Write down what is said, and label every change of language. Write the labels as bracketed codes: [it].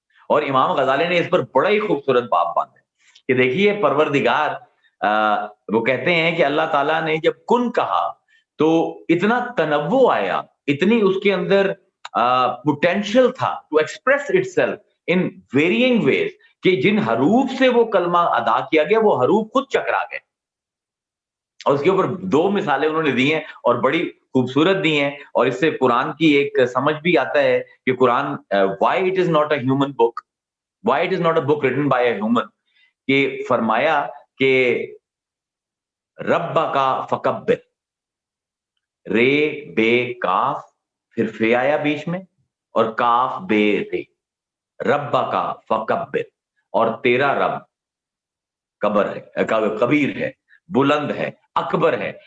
[ur] اور امام غزالی نے اس پر بڑا ہی خوبصورت باب باندھا کہ دیکھیے پروردگار وہ کہتے ہیں کہ اللہ تعالیٰ نے جب کن کہا تو اتنا تنوع آیا، اتنی اس کے اندر پوٹینشل تھا [en] to express itself in varying ways, [ur] کہ جن حروف سے وہ کلمہ ادا کیا گیا وہ حروف خود چکرا گئے. اور اس کے اوپر 2 مثالیں انہوں نے دی ہیں اور بڑی خوبصورت دی ہیں. اور اس سے قرآن کی ایک سمجھ بھی آتا ہے کہ قرآن [en] why it is not a human book, why it is not a book written by a human. [ur] کہ فرمایا کہ رب کا فکبر، رے بے کاف، پھر فے آیا بیچ میں اور کاف بے رے. رب کا فکبر، اور تیرا رب کبر ہے، کبیر ہے، بلند ہے، اکبر ہے.